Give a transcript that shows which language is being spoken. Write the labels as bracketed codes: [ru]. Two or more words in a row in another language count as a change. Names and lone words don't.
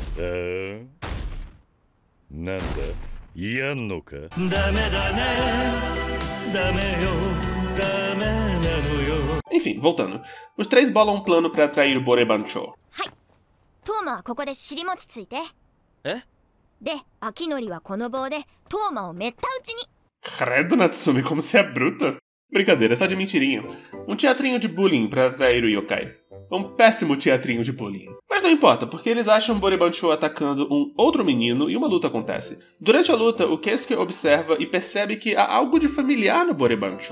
[ja] なんだ、やんのか. [pt] Enfim, voltando. Os três bolam um plano para atrair o Borebancho. [ja] トマ、あっちで尻もちついて. で、アキノリはこの棒でトマをめった打ちに. [pt] Credo, Natsumi, como você é bruta. Brincadeira, só de mentirinha. Um teatrinho de bullying para atrair o yokai. Um péssimo teatrinho de bullying. Mas não importa, porque eles acham Borebancho atacando um outro menino e uma luta acontece. Durante a luta, o Keisuke observa e percebe que há algo de familiar no Borebancho.